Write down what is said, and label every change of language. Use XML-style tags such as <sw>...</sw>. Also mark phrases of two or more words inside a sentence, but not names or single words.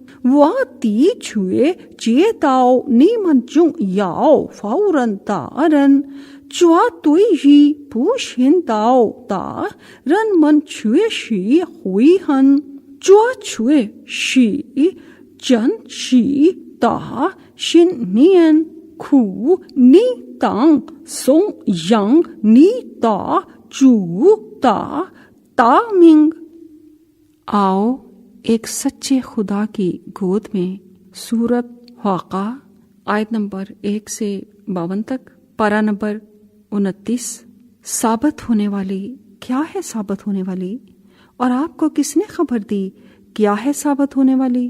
<zh>我的确知道你们中有否认的人，这对于不信道的人们却是悔恨，这却是真实的信念。故你当颂扬你的主的大名।</zh> <hi>आओ एक सच्चे खुदा की गोद में सूरत वाक़ा आयत नंबर 1 से 52 तक, पारा नंबर 29। साबत होने वाली, क्या है साबत होने वाली? और आपको किसने खबर दी क्या है साबत होने वाली?</hi>